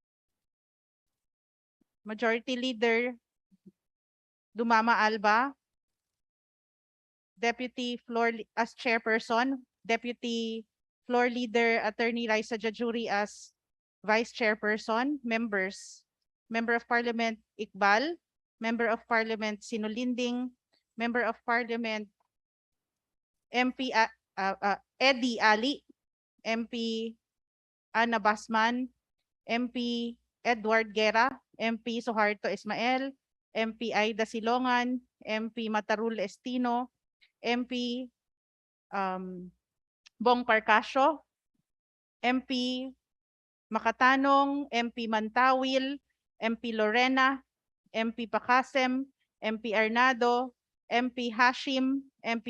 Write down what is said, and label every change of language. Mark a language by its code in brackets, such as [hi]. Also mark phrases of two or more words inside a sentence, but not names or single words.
[en] Majority Leader Dumama Alba, Deputy Floor as Chairperson, Deputy Floor Leader Attorney Raisa Jajuri as Vice Chairperson, members, Member of Parliament Iqbal, Member of Parliament Sinulinding, Member of Parliament MP Eddie Ali, MP Ana Basman, MP Edward Guerra, MP Soharto Ismael, MP Aida Silongan, MP Matarul Estino, MP Bong Parcasio, MP Makatanong, MP Mantawil, MP Lorena, MP Pacasem, MP Arnado, MP Hashim, MP